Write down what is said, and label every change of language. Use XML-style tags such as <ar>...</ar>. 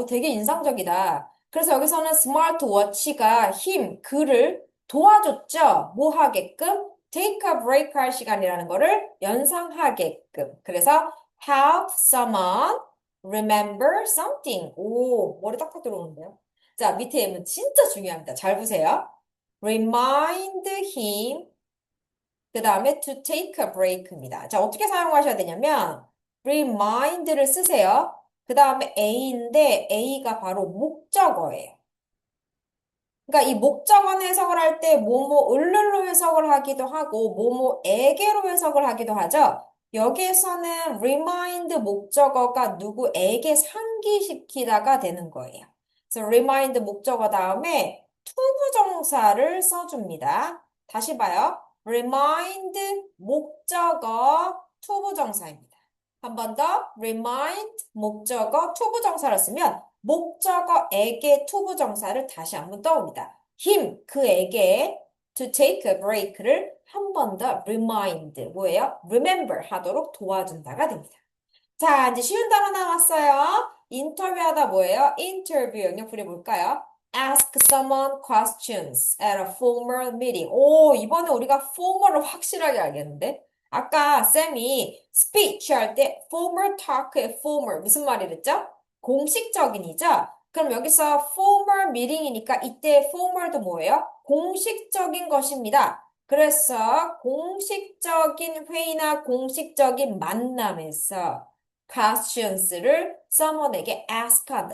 <ko>되게 인상적이다. 그래서 여기서는 스마트워치가 그를 도와줬죠? 뭐 하게끔?</ko> <en>take a break</en> <ko>할 시간이라는 거를 연상하게끔.</ko> <en>그래서 help someone remember something.</en> <ko>오, 머리 딱딱 들어오는데요. 자, 밑에 M은 진짜 중요합니다. 잘 보세요.</ko> <en>remind him. 그 다음에 to take a break입니다.</en> <ko>자, 어떻게 사용하셔야 되냐면 remind를 쓰세요. 그 다음에 A인데 A가 바로 목적어예요. 그러니까 이 목적어 해석을 할 때 뭐뭐을로 해석을 하기도 하고 뭐뭐에게로 해석을 하기도 하죠. 여기에서는 remind 목적어가 누구에게 상기시키다가 되는 거예요. 그래서 remind 목적어 다음에 투부정사를 써줍니다. 다시 봐요. remind 목적어 투부정사입니다. 한 번 더 remind 목적어 투부정사를 쓰면 목적어에게 투부정사를 다시 한번 떠옵니다. 그에게</ko> <en>to take a break</en> <ko>를 한 번 더 remind, 뭐예요? remember 하도록 도와준다가 됩니다. 자, 이제 쉬운 단어 나왔어요. 인터뷰하다 뭐예요? 인터뷰 영역풀이 볼까요?</ko> <en>Ask someone questions at a formal meeting.</en> <ko>오, 이번에 우리가 formal을 확실하게 알겠는데? 아까 쌤이 speech 할 때 formal talk의 formal 무슨 말이랬죠? 공식적인이죠? 그럼 여기서 formal meeting이니까 이때 formal도 뭐예요? 공식적인 것입니다. 그래서 공식적인 회의나 공식적인 만남에서 questions를 someone에게 ask 한다.</ko>